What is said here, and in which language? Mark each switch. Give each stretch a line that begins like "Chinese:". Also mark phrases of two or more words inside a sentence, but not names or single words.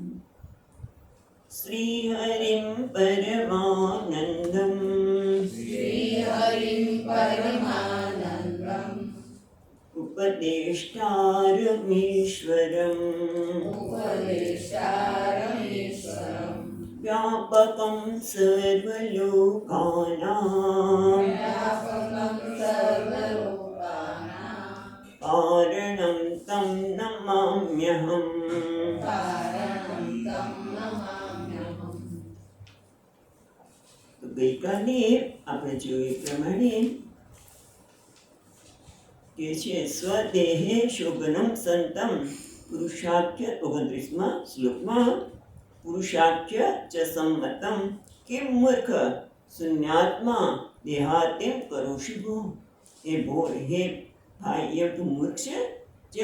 Sanskrit: श्रीहरिं परमानन्दं उपदेष्टारमीश्वरम् व्यापकं सर्वलोकानां कारणं तं नमाम्यहम्।
Gujarati: ગઈકાલે આપણે જોયું પ્રમાણે કે છે
Sanskrit: સ્વદેહે શોભનમ સંતમ પુરુષાખ્ય
Gujarati: 29મા શ્લોકમાં
Sanskrit: પુરુષાખ્ય ચ સંમતમ
Gujarati: કે
Sanskrit: મૂર્ખ શૂન્યાત્મા દેહાત્યમ કરોશી ભો
Gujarati: હે ભાઈ એ તું મૂર્ખ છે જે